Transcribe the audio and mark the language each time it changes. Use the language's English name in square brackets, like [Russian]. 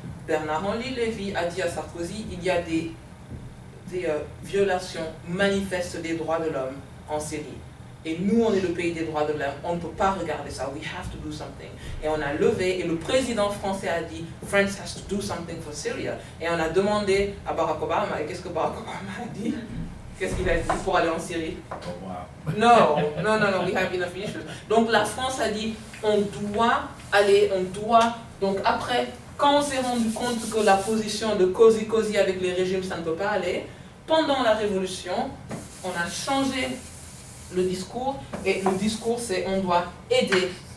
[French] Bernard-Henri Lévy a dit à Sarkozy, il y a des violations manifestes des droits de l'homme en Syrie. Et nous, on est le pays des droits de l'homme, on ne peut pas regarder ça, [English] we have to do something. [French] Et on a levé, et le président français a dit, [English] France has to do something for Syria. [French] Et on a demandé à Barack Obama, et qu'est-ce que Barack Obama a dit? Qu'est-ce qu'il a dit pour aller en Syrie? [English] Non, we have enough issues. [French] Donc la France a dit, on doit aller, donc après, quand on s'est rendu compte que la position de cosy avec les régimes, ça ne peut pas aller, pendant la révolution, on a changé le discours, et le discours c'est on doit aider.